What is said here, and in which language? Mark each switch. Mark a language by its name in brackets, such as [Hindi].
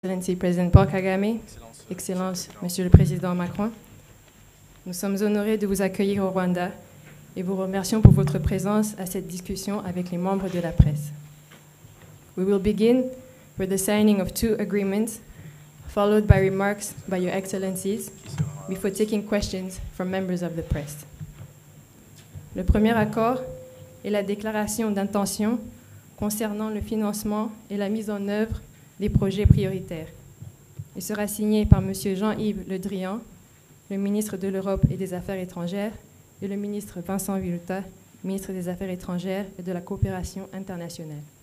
[French] Excellency President Paul Kagame, Excellence Monsieur le Président Macron, nous sommes honorés de vous accueillir au Rwanda et vous remercions pour votre présence à cette discussion avec les membres de la presse. [English] We will begin with the signing of 2 agreements, followed by remarks by Your Excellencies, before taking questions from members of the press. [French] Le premier accord est la déclaration d'intention concernant le financement et la mise en œuvre des projets prioritaires. Il sera signé par M. Jean-Yves Le Drian, le ministre de l'Europe et des Affaires étrangères, et le ministre Vincent Bilotta, ministre des Affaires étrangères et de la coopération internationale.